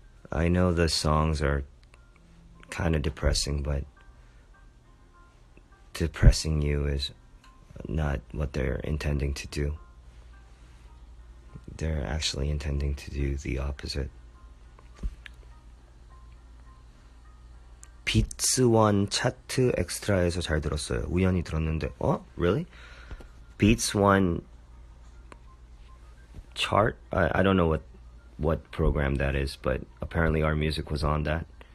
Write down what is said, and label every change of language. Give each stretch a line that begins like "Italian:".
English: I know the songs are kind of depressing, but depressing you is not what they're intending to do. They're actually intending to do the opposite.
Korean: pt.1 차트 엑스트라에서 잘 들었어요. 우연히 들었는데, really?
English: pt.1 chart? I don't know what program that is, but apparently our music was on that.